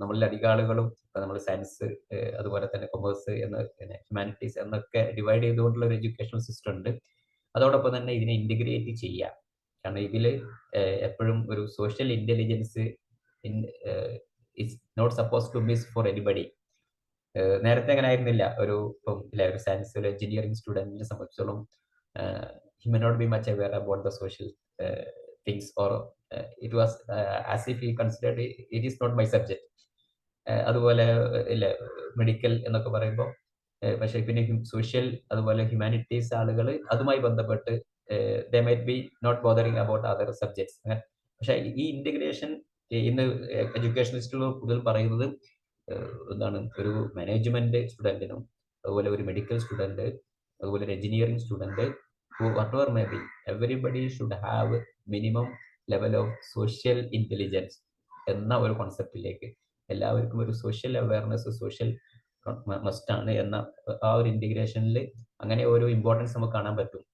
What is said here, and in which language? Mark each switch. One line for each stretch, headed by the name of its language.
Malayalam: നമ്മളിൽ അധിക ആളുകളും നമ്മൾ സയൻസ്, അതുപോലെ തന്നെ കൊമേഴ്സ് ഹ്യൂമാനിറ്റീസ് എന്നൊക്കെ ഡിവൈഡ് ചെയ്തുകൊണ്ടുള്ള ഒരു എഡ്യൂക്കേഷണൽ സിസ്റ്റം ഉണ്ട്. അതോടൊപ്പം തന്നെ ഇതിനെ ഇന്റഗ്രേറ്റ് ചെയ്യുക. കാരണം ഇതിൽ എപ്പോഴും ഒരു social intelligence
English: Is not suppose to miss for anybody.
Malayalam: നേരത്തെ അങ്ങനെ ആയിരുന്നില്ല. ഇപ്പം ഒരു സയൻസ്, ഒരു എഞ്ചിനീയറിംഗ് സ്റ്റുഡന്റിനെ സംബന്ധിച്ചോളം
English: he may not be much aware about the social things, or it was as if he considered it is not my subject.
Malayalam: അതുപോലെ medical എന്നൊക്കെ പറയുമ്പോൾ, പക്ഷെ പിന്നെ സോഷ്യൽ, അതുപോലെ ഹ്യൂമാനിറ്റീസ് ആളുകൾ അതുമായി ബന്ധപ്പെട്ട്
English: they might be not bothering about other subjects.
Malayalam: പക്ഷെ ഈ ഇന്റഗ്രേഷൻ ഇന്ന് എഡ്യൂക്കേഷനിസ്റ്റുകൾ കൂടുതൽ പറയുന്നത് എന്താണ്, ഒരു മാനേജ്മെന്റ് സ്റ്റുഡന്റിനും, അതുപോലെ ഒരു മെഡിക്കൽ സ്റ്റുഡന്റ്, അതുപോലെ ഒരു engineering student,
English: whatever may be, everybody should have minimum level of social intelligence
Malayalam: എന്ന ഒരു കോൺസെപ്റ്റിലേക്ക്, എല്ലാവർക്കും ഒരു സോഷ്യൽ അവയർനെസ്, സോഷ്യൽ മസ്റ്റ് ആണ് എന്ന ആ ഒരു ഇന്റഗ്രേഷനിൽ അങ്ങനെ ഒരു ഇമ്പോർട്ടൻസ് നമുക്ക് കാണാൻ പറ്റും.